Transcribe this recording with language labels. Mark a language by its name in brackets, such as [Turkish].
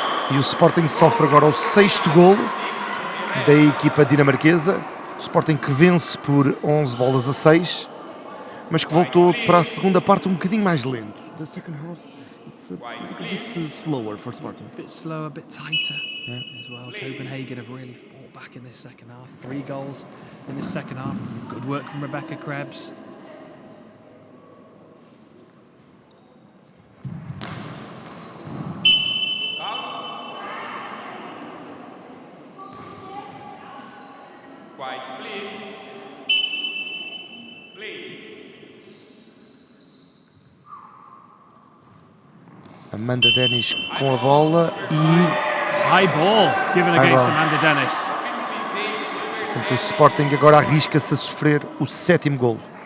[Portuguese] E o Sporting sofre agora o 6º golo da equipa dinamarquesa. O Sporting que vence por 11-6, mas que voltou para a segunda parte um bocadinho mais lento. [English] The second half, it's a little bit slower for Sporting. A bit slower, a bit tighter as well. Copenhagen have really fought back in this second half. 3 goals in this second half. Good work from Rebecca Krebs. Quiet, please. Please. [Portuguese] Amanda Dennis com a bola e [English] High ball given against ball. Amanda Dennis. [Portuguese] portanto, o Sporting agora arrisca-se a sofrer o 7º golo.